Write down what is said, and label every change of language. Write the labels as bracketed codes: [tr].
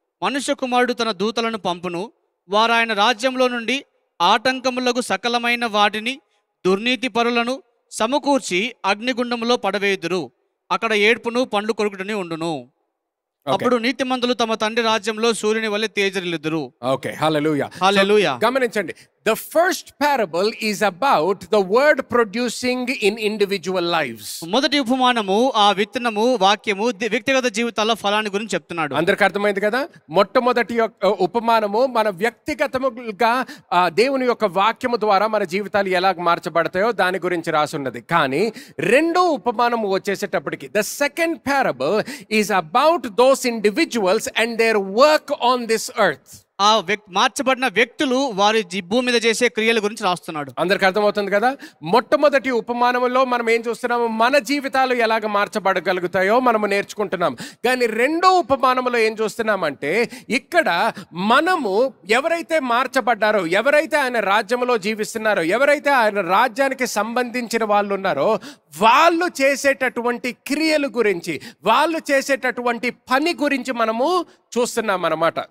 [te] మనుష్య కుమారుడు తన దూతలను పంపును. వారాయన రాజ్యంలో నుండి ఆటంకములకు సకలమైన వాటిని, దుర్నీతి పరులను సమకూర్చి అగ్నిగుండములో పడవేయుదురు. అక్కడ ఏడ్పును పండ్లు కొరుకుటని ఉండును. అప్పుడు నీతిమంతులు తమ తండ్రి రాజ్యంలో సూర్యుని వలె తేజరిల్లుదురు. ఓకే, హల్లెలూయా, హల్లెలూయా. గమనించండి, [en] the first parable is about the word producing in individual lives. [te] మొదటి ఉపమానము ఆ విత్తనము వాక్యము వ్యక్తిగత జీవితాల్లో ఫలాన్ని గురించి చెప్తున్నాడు. అందరికి అర్థమైంది కదా? మొట్టమొదటి ఉపమానము మన వ్యక్తిగతముగా దేవుని యొక్క వాక్యము ద్వారా మన జీవితాలు ఎలా మార్చబడతాయో దాని గురించి రాసున్నది. కానీ రెండో ఉపమానము వచ్చేసేటప్పటికి [en] the second parable is about those individuals and their work on this earth. [te] ఆ మార్చబడిన వ్యక్తులు వారి భూమి మీద చేసే క్రియల గురించి రాస్తున్నాడు. అందరికి అర్థమవుతుంది కదా? మొట్టమొదటి ఉపమానంలో మనం ఏం చూస్తున్నాము? మన జీవితాలు ఎలాగ మార్చబడగలుగుతాయో మనము నేర్చుకుంటున్నాం. కానీ రెండో ఉపమానంలో ఏం చూస్తున్నామంటే ఇక్కడ మనము ఎవరైతే మార్చబడ్డారో, ఎవరైతే ఆయన రాజ్యంలో జీవిస్తున్నారో, ఎవరైతే ఆయన రాజ్యానికి సంబంధించిన వాళ్ళు ఉన్నారో వాళ్ళు చేసేటటువంటి క్రియల గురించి, వాళ్ళు చేసేటటువంటి పని గురించి మనము చూస్తున్నాం అన్నమాట.